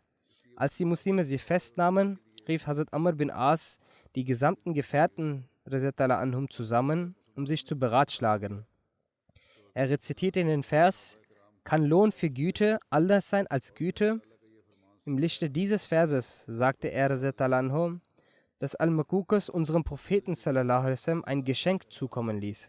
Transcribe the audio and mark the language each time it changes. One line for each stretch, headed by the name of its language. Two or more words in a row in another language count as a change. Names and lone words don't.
German: Als die Muslime sie festnahmen, rief Hazrat Amr bin As die gesamten Gefährten
Arabic: رضي الله عنهم
German: zusammen, um sich zu beratschlagen. Er rezitierte den Vers: Kann Lohn für Güte anders sein als Güte? Im Lichte dieses Verses sagte er
Arabic: رضي الله عنهم,
German: dass Al-Makukes unserem Propheten
Arabic: صلى الله عليه وسلم
German: ein Geschenk zukommen ließ.